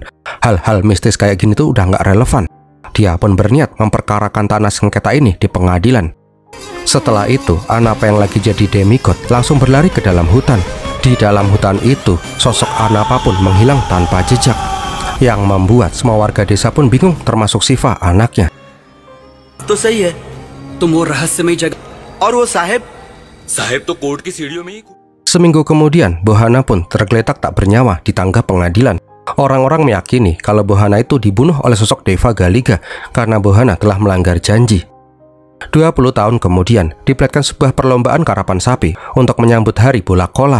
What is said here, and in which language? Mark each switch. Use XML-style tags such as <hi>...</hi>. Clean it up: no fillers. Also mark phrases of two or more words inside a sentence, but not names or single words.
<id>Hal-hal mistis kayak gini tuh udah nggak relevan. Dia pun berniat memperkarakan tanah sengketa ini di pengadilan. Setelah itu, Anapa yang lagi jadi demigod langsung berlari ke dalam hutan. Di dalam hutan itu, sosok Anapa pun menghilang tanpa jejak, yang membuat semua warga desa pun bingung, termasuk Siva, anaknya.</id> <hi>तो सही है, तुम वो रहस्यमय जगह और वो साहेब तो कोर्ट की सीढ़ियों में ही।</hi> <id>Seminggu kemudian, Bohana pun tergeletak tak bernyawa di tangga pengadilan. Orang-orang meyakini kalau Bohana itu dibunuh oleh sosok Deva Galiga karena Bohana telah melanggar janji. 20 tahun kemudian, diperlihatkan sebuah perlombaan karapan sapi untuk menyambut hari bola kola.</id>